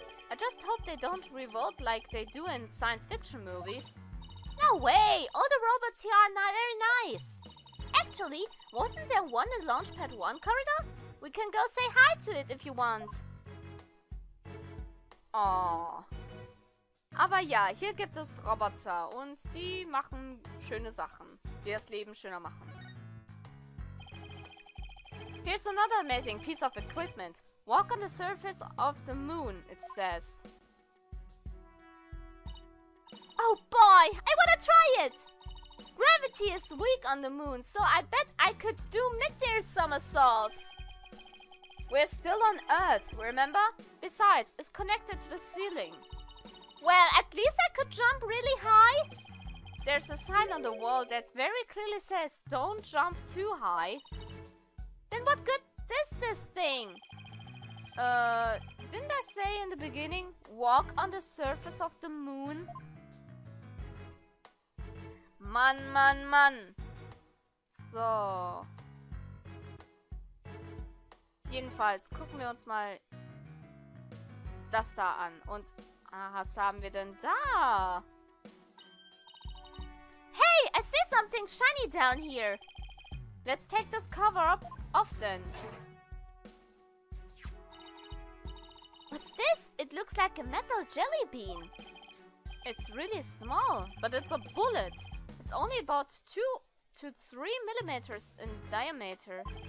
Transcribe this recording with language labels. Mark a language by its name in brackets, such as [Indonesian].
[English] I just hope they don't revolt like they do in science fiction movies. No way! All the robots here are now very nice. Actually, wasn't there one in Launchpad 1 corridor? We can go say hi to it if you want. Oh. [German] Aber ja, hier gibt es Roboter und die machen schöne Sachen, die das Leben schöner machen. [English] Here's another amazing piece of equipment. Walk on the surface of the moon, it says. Oh boy, I wanna try it! Gravity is weak on the moon, so I bet I could do mid-air somersaults. We're still on Earth, remember? Besides, it's connected to the ceiling. Well, at least I could jump really high. There's a sign on the wall that very clearly says, don't jump too high. Then what good is this thing? Didn't I say in the beginning, walk on the surface of the moon? [German] Mann. So. Jedenfalls gucken wir uns mal das da an. Und, was haben wir denn da? [English] Hey, I see something shiny down here. Let's take this cover off then. What's this? It looks like a metal jelly bean. It's really small, but it's a bullet. It's only about 2 to 3 millimeters in diameter.